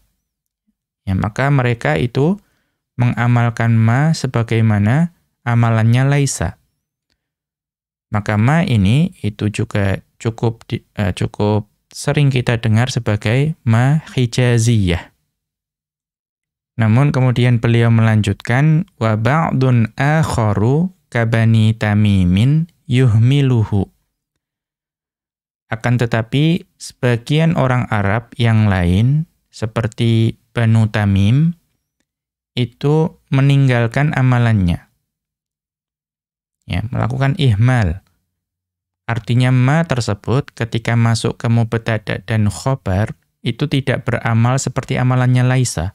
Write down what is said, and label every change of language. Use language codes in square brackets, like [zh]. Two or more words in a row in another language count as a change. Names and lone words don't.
[id] Ya, maka mereka itu mengamalkan ma sebagaimana amalannya laisa. Maka ma ini itu juga cukup sering kita dengar sebagai ma hijaziyah. Namun kemudian beliau melanjutkan [ar] وبعض آخر كبني تميم يهمله. [id] Akan tetapi sebagian orang Arab yang lain seperti Banu Tamim itu meninggalkan amalannya. Ya, melakukan ihmal. Artinya ma tersebut ketika masuk ke mubtada dan khobar itu tidak beramal seperti amalannya laisa.